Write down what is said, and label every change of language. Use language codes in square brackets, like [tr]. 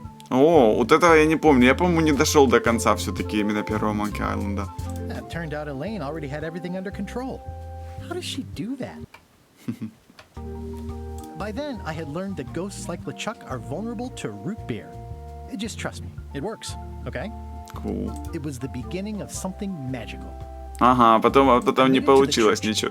[ru] О, вот этого я не помню. Я, по-моему, не дошел до конца все-таки именно первого Monkey Island. [en] Turned out Elaine already had everything under control. How does she do that? By then, I had learned that ghosts like LeChuck are vulnerable to root beer. Just trust me, it works, okay? Cool. It was the beginning of something magical. [ru] Ага, потом не получилось ничего.